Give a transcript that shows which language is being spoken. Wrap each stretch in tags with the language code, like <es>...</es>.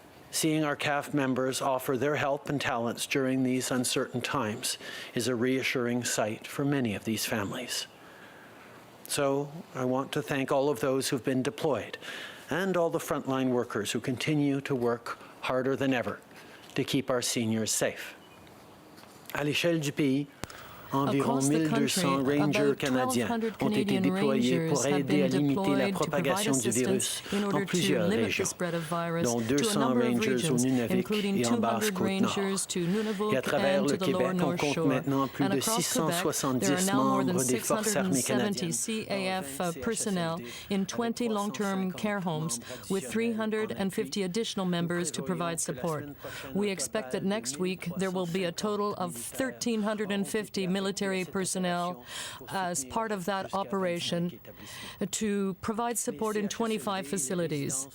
<en>Seeing our CAF members offer their help and talents during these uncertain times is a reassuring sight for many of these families. So I want to thank all of those who've been deployed and all the frontline workers who continue to work harder than ever to keep our seniors safe.</en> <fr>À l'échelle du pays, environ 1200 rangers canadiens ont été déployés pour aider à limiter la propagation du virus en plusieurs régions, dont 200 rangers au Nunavik et en Basse-Côte-Nord. Et à travers le Québec, on compte maintenant plus de 670 membres des Forces armées canadiennes.</fr> <en>CAF personnel in 20 long-term care homes with 350 additional members to provide support. We expect that next week there will be a total of 1,350 military personnel as part of that operation to provide support in 25 facilities.</en>